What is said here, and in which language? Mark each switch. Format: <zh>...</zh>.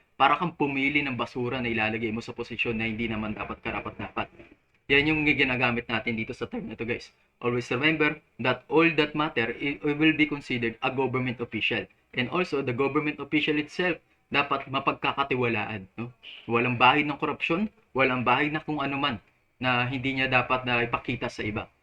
<tl>Para kang pumili ng basura na ilalagay mo sa posisyon na hindi naman dapat karapat-dapat. Yan yung ginagamit natin dito sa term na to, guys.</tl> <en>Always remember that all that matter will be considered a government official. And also, the government official itself</en> <tl>dapat mapagkakatiwalaan, no? Walang bahid ng korupsyon, walang bahid na kung ano man na hindi niya dapat na ipakita sa iba.</tl>